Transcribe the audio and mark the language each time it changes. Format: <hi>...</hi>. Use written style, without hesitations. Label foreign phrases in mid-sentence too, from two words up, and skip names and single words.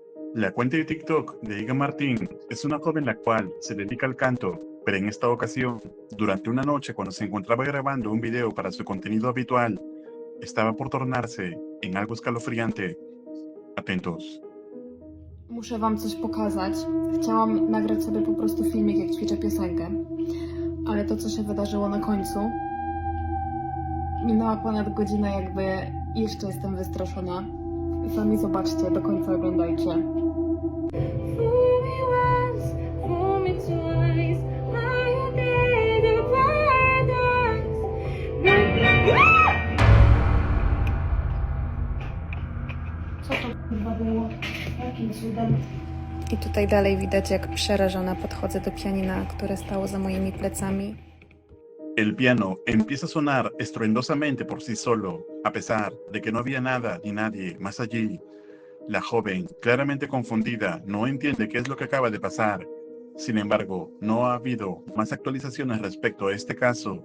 <es>La cuenta de TikTok de Iga Martín es una joven la cual se dedica al canto, pero en esta ocasión, durante una noche cuando se encontraba grabando un video para su contenido habitual, estaba por tornarse en algo escalofriante. Atentos.</es> <pl>Muszę wam coś pokazać. Chciałam nagrać sobie po prostu filmik, jak ćwiczę piosenkę. Ale to, co się wydarzyło na końcu, minęła ponad godzina, jakby jeszcze jestem wystraszona. Sami zobaczcie, do końca oglądajcie. Co to chyba było? Jakim cudem? I tutaj dalej widać, jak przerażona podchodzę do pianina, które stało za moimi plecami.</pl> <es>El piano empieza a sonar estruendosamente por sí solo, a pesar de que no había nada ni nadie más allí. La joven, claramente confundida, no entiende qué es lo que acaba de pasar. Sin embargo, no ha habido más actualizaciones respecto a este caso.</es>